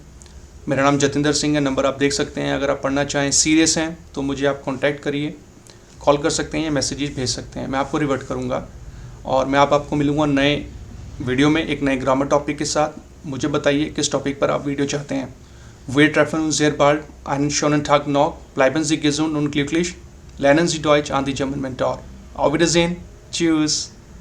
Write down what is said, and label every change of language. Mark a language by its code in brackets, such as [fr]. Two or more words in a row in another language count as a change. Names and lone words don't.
[hi] मेरा नाम जतिंदर सिंह है, नंबर आप देख सकते हैं। अगर आप पढ़ना चाहें, सीरियस हैं, तो मुझे आप कॉन्टैक्ट करिए, कॉल कर सकते हैं या मैसेजेस भेज सकते हैं, मैं आपको रिवर्ट करूँगा। और मैं आपको मिलूँगा नए वीडियो में एक नए ग्रामर टॉपिक के साथ। मुझे बताइए किस टॉपिक पर आप वीडियो चाहते हैं। [de] Wir treffen uns sehr bald. Einen schönen Tag noch. Bleiben Sie gesund und glücklich. Lernen Sie Deutsch an die German Mentor. Auf Wiedersehen. Tschüss.